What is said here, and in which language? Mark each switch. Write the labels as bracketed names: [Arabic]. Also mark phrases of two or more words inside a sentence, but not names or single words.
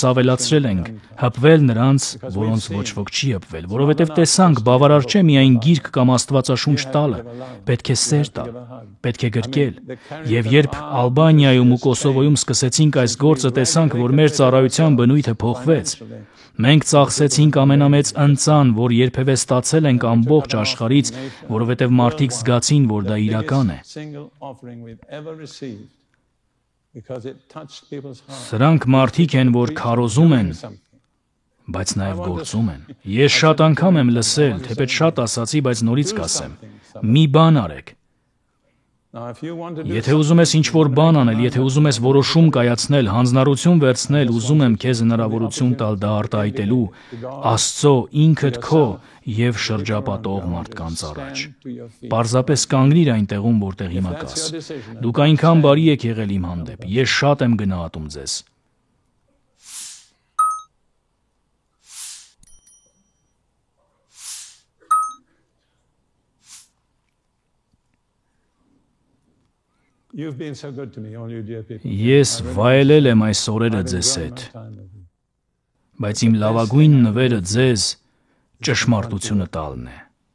[Armenian] ավելացրել ենք, հպվել նրանց, որոնց ոչ ոք չի հպվել, որովհետև տեսանք, բավարար չէ միայն գիրք կամ Աստվածաշունչ տալը, պետք է սեր տալ, պետք է գրկել։ Եվ երբ Ալբանիայում ու Կոսովոյում սկսեցինք այս գործը, տեսանք, որ մեր ծառայության բնույթը փոխվեց։ Մենք ծախսեցինք ամենամեծ ընծան, որ երբևէ ստացել ենք ամբողջ աշխարհից, որովհետև մարդիկ զգացին, որ դա իրական է։ Սրանք մարդիկ են, որ քարոզում են, բայց նաև գործում են։ Ես շատ անգամ եմ լսել, թեպետ շատ ասացի, բայց նորից կասեմ, մի բան արեք։ [English] Now, if you want to do [Armenian] Եթե ուզում ես ինչ-որ բան անել, եթե ուզում ես որոշում կայացնել, հանձնառություն վերցնել, ուզում եմ քեզ հնարավորություն տալ դա արտահայտելու Աստծո ինքդ քո եւ շրջապատող մարդկանց առաջ։ Պարզապես կանգնիր այն տեղում, որտեղ հիմա կաս։ Դուք այնքան բարի եք եղել իմ հանդեպ։ Ես շատ եմ գնահատում ձեզ։ [English] You've been so good to me, all you dear people. [Armenian] Ես վայելել եմ այս օրերը ձեզ հետ, բայց իմ լավագույն նվերը ձեզ ճշմարտությունը տալն է։